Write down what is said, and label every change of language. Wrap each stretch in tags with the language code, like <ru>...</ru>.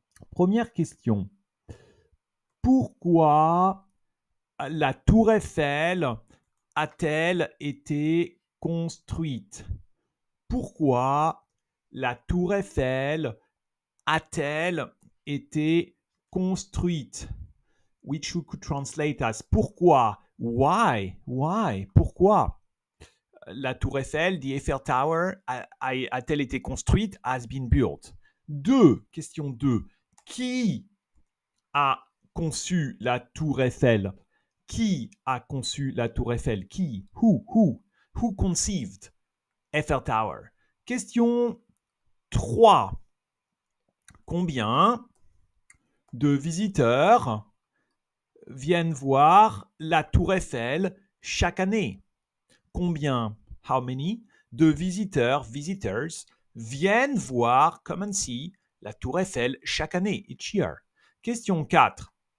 <fr>Première question. Pourquoi la Tour Eiffel a-t-elle été construite? Pourquoi la Tour Eiffel a-t-elle été construite?</fr> <en>Which you could translate as</en> <fr>pourquoi?</fr> <en>Why? Why?</en> <fr>Pourquoi? La Tour Eiffel,</fr> <en>the Eiffel Tower,</en> <fr>a-t-elle été construite?</fr> <en>Has been built.</en> <fr>Question 2. Qui a conçu la Tour Eiffel? Qui a conçu la Tour Eiffel? Qui?</fr> <en>Who conceived Eiffel Tower?</en> <fr>Question 3. Combien de visiteurs viennent voir la Tour Eiffel chaque année? Combien,</fr> <en>how many,</en> <fr>de</fr> <en>visitors</en> <fr>viennent voir,</fr> <en>come and see,</en> <fr>la Tour Eiffel chaque année,</fr> <en>each year?</en> <fr>Question 4.</fr>